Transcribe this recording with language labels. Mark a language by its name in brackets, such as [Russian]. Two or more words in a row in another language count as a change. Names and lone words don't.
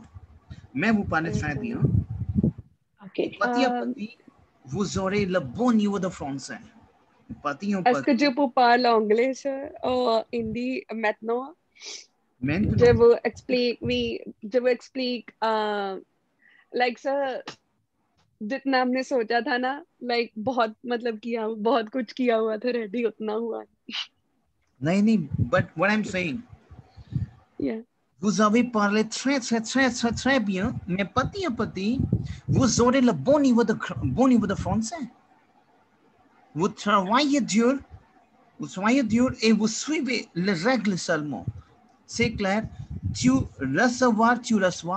[French] Mais vous parlez très bien. Ok. Petit à petit, vous aurez le bon niveau de français. Est-ce que je peux parler anglais, sir, ou hindi maintenant? Maintenant. Je vous explique, [English] like sir, [Hindi] जितना हमने सोचा था ना, like बहुत मतलब किया, बहुत कुछ किया हुआ था, रेडी उतना हुआ. नहीं, [English] but what I'm saying, Yeah. [French] vous avez parlé très bien, mais petit à petit, vous aurez le bon niveau de français. Vous travaillez dur et vous suivez les règles seulement. C'est clair. Tu reçois.